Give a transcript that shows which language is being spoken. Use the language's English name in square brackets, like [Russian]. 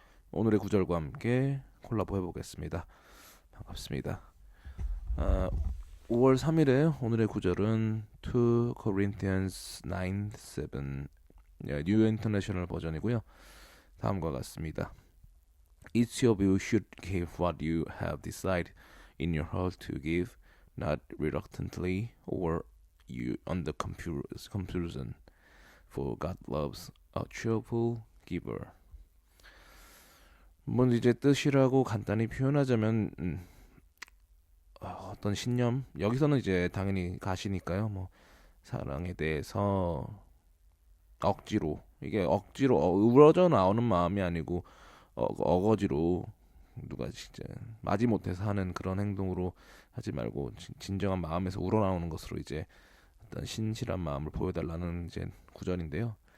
[Korean] 오늘의 구절과 함께 콜라보 해보겠습니다. 반갑습니다. 아, 5월 3일에 오늘의 구절은 2 Corinthians 9:7 뉴 인터내셔널 버전이고요. 다음과 같습니다. [English] Each of you should give what you have decided in your heart to give, not reluctantly or you under compulsion, for God loves a cheerful giver. [Korean] 뭐 이제 뜻이라고 간단히 표현하자면 어떤 신념 여기서는 이제 당연히 가시니까요. 뭐 사랑에 대해서 억지로 이게 억지로 우러져 나오는 마음이 아니고 어거지로 누가 진짜 마지못해서 하는 그런 행동으로 하지 말고 진정한 마음에서 우러나오는 것으로 이제 어떤 신실한 마음을 보여달라는 이제 구절인데요.